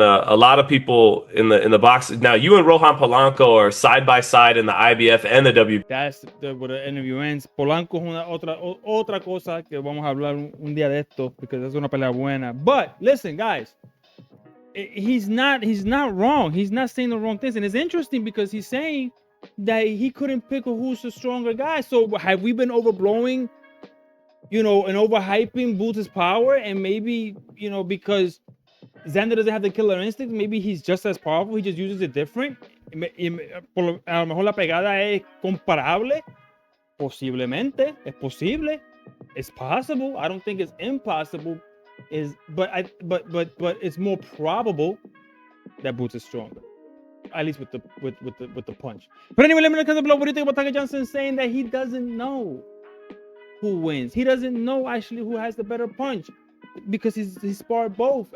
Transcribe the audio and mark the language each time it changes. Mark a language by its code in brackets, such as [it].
[en] A lot of people in the box now. You and Rohan Polanco are side by side in the IBF and the WBC. That's where the interview ends. [es] Polanco es otra cosa que vamos a hablar un día de esto, because es una pelea buena. [en] But listen, guys, he's not wrong. He's not saying the wrong things, and it's interesting because he's saying that he couldn't pick who's the stronger guy. So have we been overblowing, and overhyping Boots' power? And maybe, because Xander doesn't have the killer instinct, maybe he's just as powerful, he just uses it different. [es] A lo mejor la pegada es comparable. Posiblemente, es posible. [en] It's possible. I don't think it's impossible. But it's more probable that Boots is stronger, at least with the punch. But anyway, let me know below what do you think about Tiger Johnson saying that he doesn't know who wins. He doesn't know actually who has the better punch, because he's sparred both.